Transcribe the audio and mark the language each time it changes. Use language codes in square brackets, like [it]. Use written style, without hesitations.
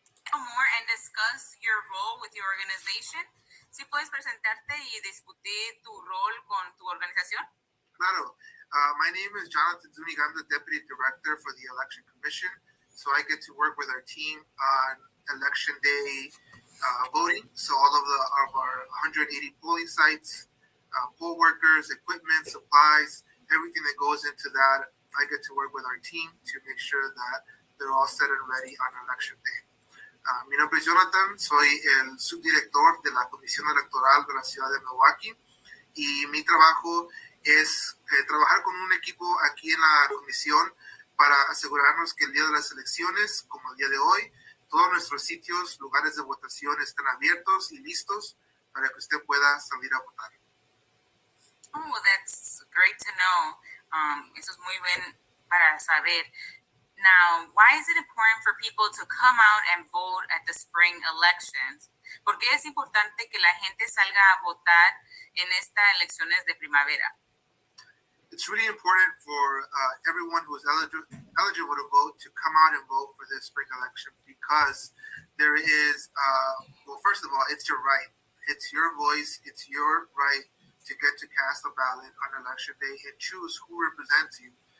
[en] More and discuss your role with your organization. [es] Si puedes presentarte y discutir tu rol con tu organización. Claro. [en] My name is Jonathan Zuniga. I'm the Deputy Director for the Election Commission. So I get to work with our team on election day voting. So all of our 180 polling sites, poll workers, equipment, supplies, everything that goes into that, I get to work with our team to make sure that they're all set and ready on election day. [es] Mi nombre es Jonathan, soy el subdirector de la Comisión Electoral de la Ciudad de Milwaukee y mi trabajo es trabajar con un equipo aquí en la comisión para asegurarnos que el día de las elecciones, como el día de hoy, todos nuestros sitios, lugares de votación estén abiertos y listos para que usted pueda salir a votar. [en] Oh, that's great to know. [es] Eso es muy bien para saber. [en] Now, why is it important for people to come out and vote at the spring elections? [es] ¿Por qué es importante que la gente salga a votar en estas elecciones de primavera? [en] It's really important for everyone who is eligible to vote to come out and vote for this spring election, because there is, well, first of all, it's your right. It's your voice. It's your right to get to cast a ballot on election day and choose who represents you.